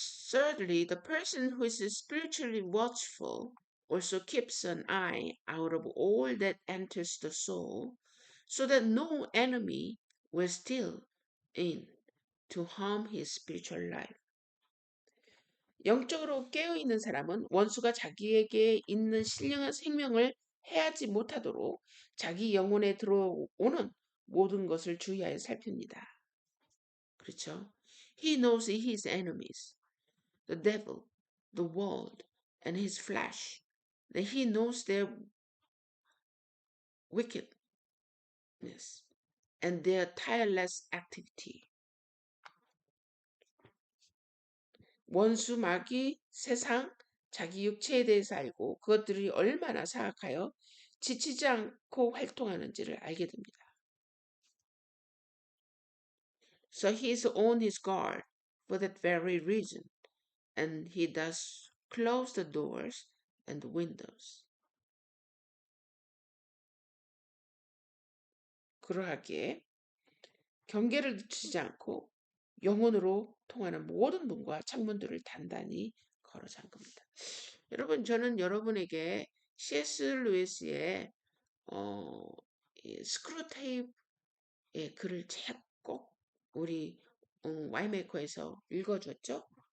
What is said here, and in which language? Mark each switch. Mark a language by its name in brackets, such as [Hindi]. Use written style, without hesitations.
[English] Thirdly, the person who is spiritually watchful also keeps an eye out of all that enters the soul, so that no enemy will steal in to harm his spiritual life. [Korean] 영적으로 깨어있는 사람은 원수가 자기에게 있는 신령한 생명을 해하지 못하도록 자기 영혼에 들어오는 모든 것을 주의하여 살핍니다. 그렇죠? [English] He knows his enemies, the devil, the world, and his flesh. He knows their wickedness and their tireless activity. [Korean] 원수, 마귀, 세상, 자기 육체에 대해서 알고 그것들이 얼마나 사악하여 지치지 않고 활동하는지를 알게 됩니다. [English] So he is on his guard for that very reason, and he does close the doors and the windows. [Korean] 그러하기에 경계를 늦추지 않고 영혼으로 통하는 모든 문과 창문들을 단단히 걸어 잠깁니다. 여러분, 저는 여러분에게 C.S. 루이스의 스크루테이프의 글을 꼭 우리 와이메이커에서 읽어줬죠.